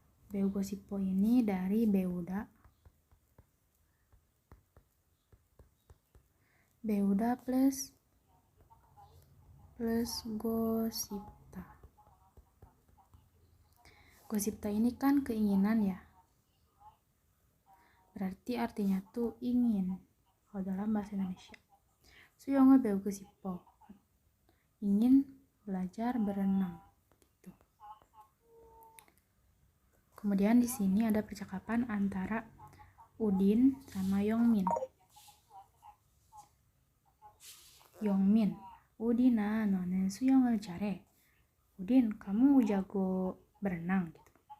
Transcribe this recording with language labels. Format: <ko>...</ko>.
<ko>배우고 싶어</ko> <id>ini dari</id> <ko>배우다. 배우다 plus gosipta.</ko> <id>Gosipta ini kan keinginan ya. Berarti artinya tuh ingin kalau dalam bahasa Indonesia.</id> <ko>수영을 배우고 싶어.</ko> <id>Ingin belajar berenang gitu. Kemudian di sini ada percakapan antara Udin sama Yongmin.</id> <ko>Yongmin, Udina, 너는 수영을 잘해.</ko> <id>Udin, kamu jago berenang gitu.</id>